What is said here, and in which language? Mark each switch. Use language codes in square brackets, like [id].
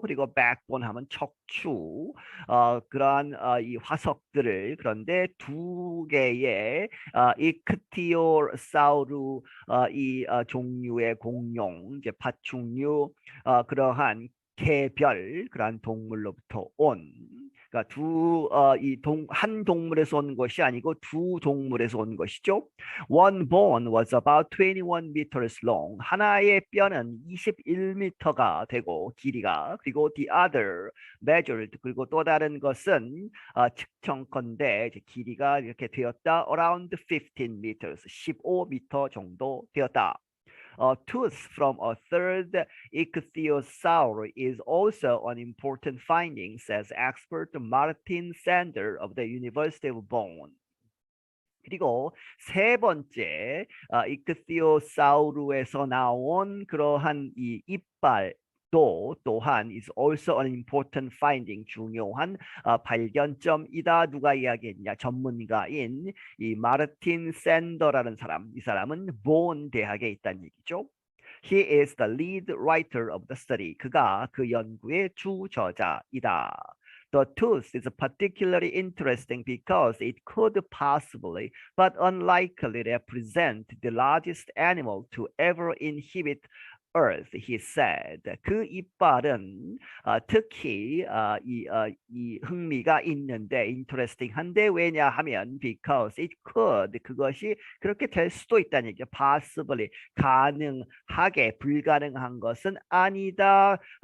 [ko] 그리고 백본 하면 척추. 그러한 이 화석들을 그런데 두 개의 이크티오사우루 이 종류의 공룡 이제 파충류 그러한 개별 그러한 동물로부터 온 그러니까 한 동물에서 온 것이 아니고 두 동물에서 온 것이죠. [en] One bone was about 21 meters long. [ko] 하나의 뼈는 21m가 되고 길이가 그리고 [en] the other measured [ko] 그리고 또 다른 것은 측정컨대 길이가 이렇게 되었다. [en] Around 15 meters [ko] 15m 정도 되었다. [en] A tooth from a third ichthyosaur is also an important finding, says expert Martin Sander of the University of Bonn. [ko] 그리고 세 번째 이크티오사우루에서 나온 그러한 이 이빨 또한 [en] is also an important finding [ko] 중요한 발견점이다. 누가 이야기했냐? 전문가인 이 마르틴 샌더라는 사람. 이 사람은 본 대학에 있다는 얘기죠. [en] He is the lead writer of the study. [ko] 그가 그 연구의 주저자이다. [en] The tooth is particularly interesting because it could possibly, but unlikely, represent the largest animal to ever inhabit Earth, he said. [ko] 그 이빨은 특히 이 흥미가 있는데, interesting한데 왜냐하면 [en] because it could, [ko] 그것이 그렇게 될 수도 있다는 얘기죠. possibly, 가능하게, 불가능한 것은 아니다.